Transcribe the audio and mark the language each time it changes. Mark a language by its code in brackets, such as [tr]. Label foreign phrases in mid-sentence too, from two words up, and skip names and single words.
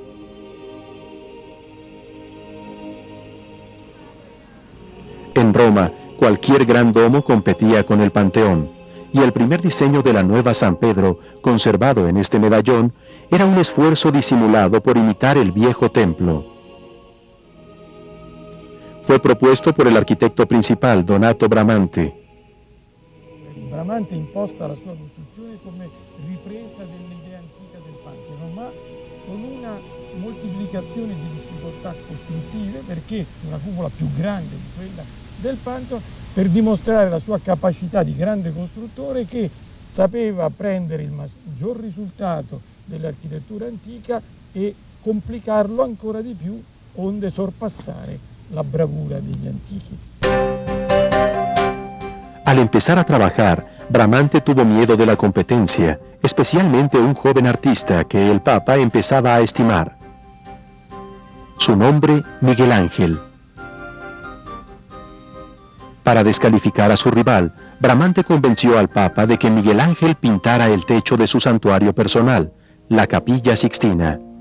[es] En Roma, cualquier gran domo competía con el Panteón, y el primer diseño de la nueva San Pedro, conservado en este medallón, era un esfuerzo disimulado por imitar el viejo templo. Fue propuesto por el arquitecto principal, Donato Bramante. [it] Bramante imposta la sua costruzione come ripresa dell'idea antica del Pantheon, ma con una moltiplicazione di difficoltà costruttive, perché una cupola più grande di quella del Pantheon, per dimostrare la sua capacità di grande costruttore che sapeva prendere il maggior risultato dell'architettura antica e complicarlo ancora di più, onde sorpassare la bravura degli antichi. [es] Al empezar a trabajar, Bramante tuvo miedo de la competencia, especialmente un joven artista que el Papa empezaba a estimar. Su nombre, Miguel Ángel. Para descalificar a su rival, Bramante convenció al Papa de que Miguel Ángel pintara el techo de su santuario personal, la Capilla Sixtina.